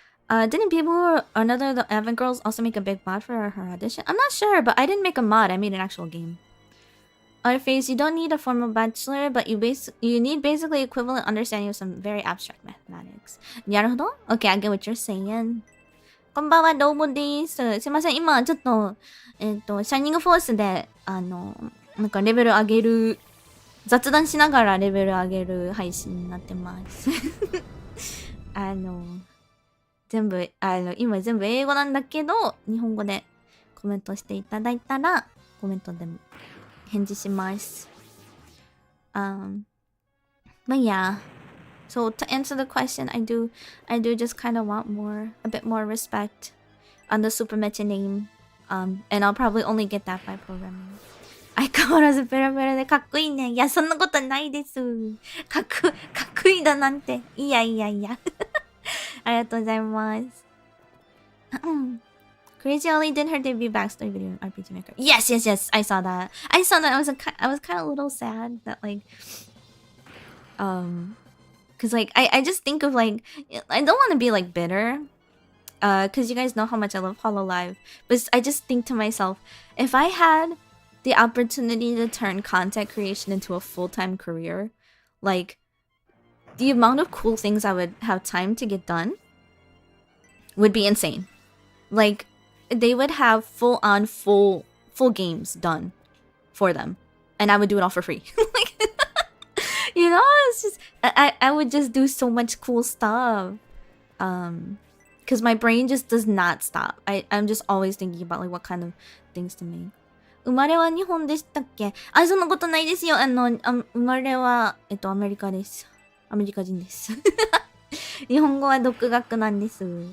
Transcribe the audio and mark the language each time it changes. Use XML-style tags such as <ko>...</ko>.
<en>Didn't people or another of the Avant girls also make a big mod for her audition? I'm not sure, but I didn't make a mod. I made an actual game. Other phase, you don't need a formal bachelor, but you need basically equivalent understanding of some very abstract mathematics.</en> <ja>なるほど?</ja> <en>Okay, I get what you're saying.</en> <ja>こんばんは、どうもです。すいません、今ちょっとシャイニングフォースでなんかレベル上げる雑談しながらレベル上げる配信になってます。全部今全部英語なんだけど日本語でコメントしていただいたらコメントでも返事します。</ja> <en>But yeah, so to answer the question, I do just kind of want a bit more respect on the Super Meche name, and I'll probably only get that by programming.</en> <ja>相変わらずペラペラでかっこいいね。いや、そんなことないです。かっこいいだなんて。いや。ありがとうございます。</ja> <en>Crazy Ollie did her debut backstory video in RPG Maker. Yes. I saw that. I was kind of a little sad that like, cause like I just think of like I don't want to be like bitter, cause you guys know how much I love Hololive, but I just think to myself, if I had the opportunity to turn content creation into a full-time career, like the amount of cool things I would have time to get done would be insane. Like they would have full games done for them, and I would do it all for free. Like, you know, it's just I would just do so much cool stuff. Because my brain just does not stop. I'm just always thinking about like what kind of things to make.</en> <ja>生まれは日本でしたっけ？あ、そんなことないですよ。生まれはアメリカです。アメリカ人です。日本語は独学なんです。</ja>